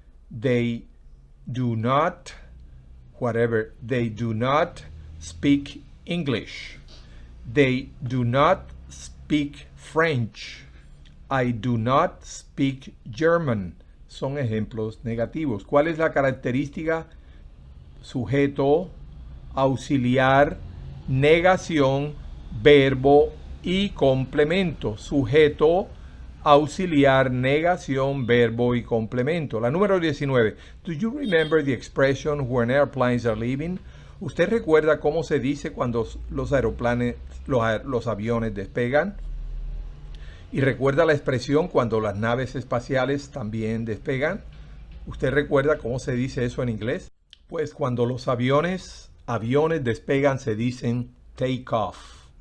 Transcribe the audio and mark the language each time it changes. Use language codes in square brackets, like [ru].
[en] They do not, whatever, they do not speak English. They do not speak French. I do not speak German. [es] Son ejemplos negativos. ¿Cuál es la característica? Sujeto, auxiliar, negación, verbo y complemento. Sujeto, auxiliar, negación, verbo y complemento. La número 19. [en] Do you remember the expression when airplanes are leaving? [es] ¿Usted recuerda cómo se dice cuando los aviones despegan? ¿Y recuerda la expresión cuando las naves espaciales también despegan? ¿Usted recuerda cómo se dice eso en inglés? Pues cuando los aviones despegan se dicen take off.